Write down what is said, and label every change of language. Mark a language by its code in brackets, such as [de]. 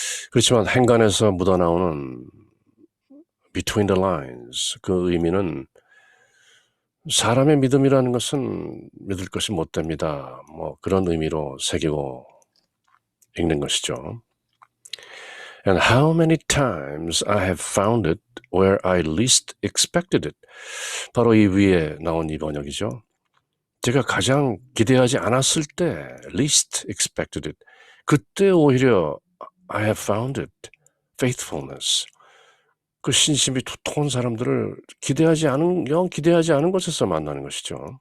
[ko] 그렇지만 행간에서 묻어나오는 [en] between the lines, [ko] 그 의미는 사람의 믿음이라는 것은 믿을 것이 못 됩니다, 뭐 그런 의미로 새기고 읽는 것이죠. [en] And how many times I have found it where I least expected it. [ko] 바로 이 위에 나온 이 번역이죠. 제가 가장 기대하지 않았을 때, [en] least expected it, [ko] 그때 오히려 [en] I have found it, [ko] faithfulness, 그 신심이 두터운 사람들을 영 기대하지 않은 곳에서 만나는 것이죠.